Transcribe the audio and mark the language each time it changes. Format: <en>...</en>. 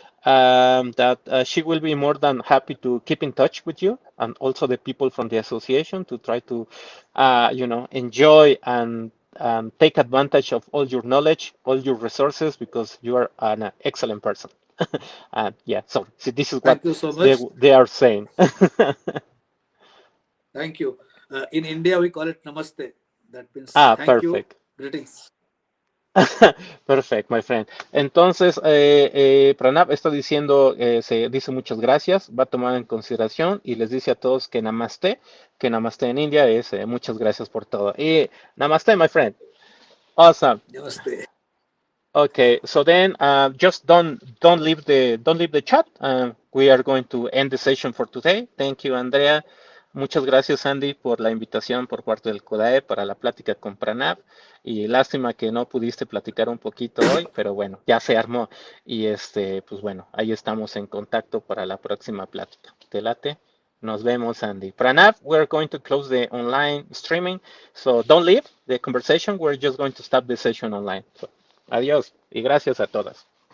<en>That she will be more than happy to keep in touch with you and also the people from the association to try to, enjoy and take advantage of all your knowledge, all your resources, because you are an excellent person. So this is Thank what you so much. they are saying. Thank you. In India, we call it namaste. That means thank you, greetings. Perfect, my friend.</en> <es>Entonces, Pranab está diciendo, se dice muchas gracias, va a tomar en consideración y les dice a todos que namaste en India es muchas gracias por todo.</es> <en>Y namaste, my friend. Awesome.</en> <hi>Namaste.</hi> <en>Okay, so then just don't leave the chat. We are going to end the session for today. Thank you, Andrea.</en> <es>Muchas gracias, Andy, por la invitación por parte del CODAE para la plática con Pranab. Y lástima que no pudiste platicar un poquito hoy, pero bueno, ya se armó. Y pues bueno, ahí estamos en contacto para la próxima plática. ¿Te late? Nos vemos, Andy.</es> <en>Pranab, we're going to close the online streaming. So don't leave the conversation. We're just going to stop the session online.</en> <es>So, adiós y gracias a todas.</es>